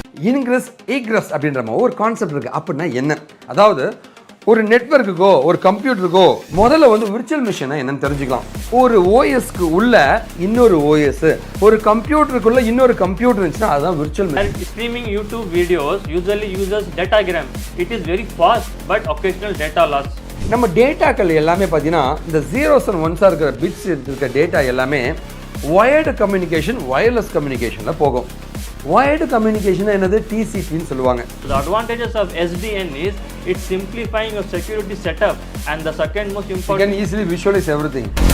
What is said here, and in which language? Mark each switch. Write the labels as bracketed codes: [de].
[ta] Ingress egress அப்படின்ற மாதிரி ஒரு கான்செப்ட் இருக்குது. அப்படின்னா என்ன? அதாவது ஒரு நெட்வொர்க்குக்கோ ஒரு கம்ப்யூட்டருக்கோ முதல்ல வந்து விர்ச்சுவல் மிஷினை என்னன்னு தெரிஞ்சுக்கலாம். ஒரு ஓஎஸ்க்கு உள்ள இன்னொரு ஓஎஸ், ஒரு கம்ப்யூட்டருக்குள்ள இன்னொரு கம்ப்யூட்டர் இருந்துச்சுன்னா அதுதான் virtual machine. [en] Streaming YouTube videos usually uses datagram. It is very fast but occasional data loss. [ta] நம்ம டேட்டாக்கள் எல்லாமே பார்த்தீங்கன்னா இந்த ஜீரோஸ் அண்ட் ஒன்ஸாக இருக்கிற பிட்ஸ் இருக்கிற டேட்டா எல்லாமே வயர்டு கம்யூனிகேஷன், வயர்லெஸ் கம்யூனிகேஷனில் போகும். வயர்டு கம்யூனிகேஷன் என்னது? டிசிபின்னு சொல்லுவாங்க. [en] The advantages of SDN is it's simplifying your security setup, and the second most important. You can easily visualize everything.